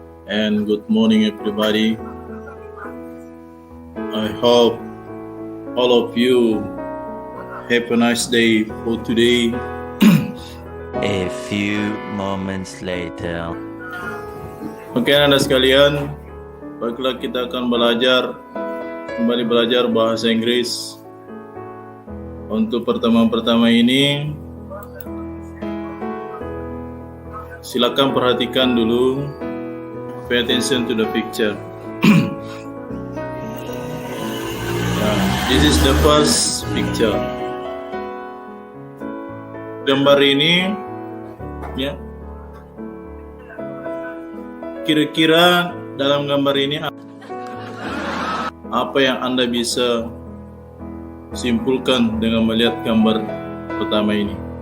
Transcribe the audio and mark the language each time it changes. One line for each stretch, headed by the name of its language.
English: And good morning, everybody. I hope all of you have a nice day for today. A few moments later.
Indonesian: Oke, Anda sekalian, baiklah kita akan kembali belajar bahasa Inggris. Untuk pertemuan-pertama ini, silakan perhatikan dulu,
English: pay attention to the picture. This is the first picture.
Indonesian: Gambar ini, ya, kira-kira dalam gambar ini apa yang Anda bisa simpulkan dengan melihat gambar pertama ini?